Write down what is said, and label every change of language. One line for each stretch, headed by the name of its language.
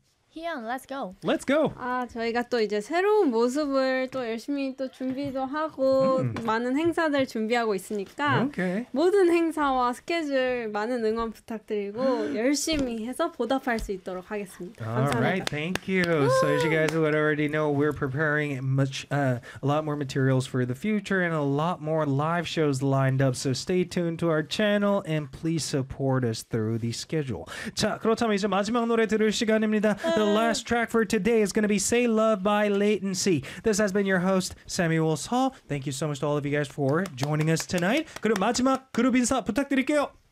English: 희연, let's go. Let's go.
Korean: 아, 저희가 또 이제 새로운 모습을 또 열심히 또 준비도 하고 많은 행사들 준비하고 있으니까
English: okay.
Korean: 모든 행사와 스케줄 많은 응원 부탁드리고 열심히 해서 보답할 수 있도록 하겠습니다. 감사합니다.
English: All right, thank you. So as you guys would already know, we're preparing much, a lot more materials for the future and a lot more live shows lined up. So stay tuned to our channel and please support us through the schedule.
Korean: 자, 그렇다면 이제 마지막 노래 들을 시간입니다.
English: The last track for today is going to be Say Love by Latency. This has been your host, Samuel Saul. Thank you so much to all of you guys for joining us tonight.
Korean: 그럼 마지막 그룹 인사 부탁드릴게요.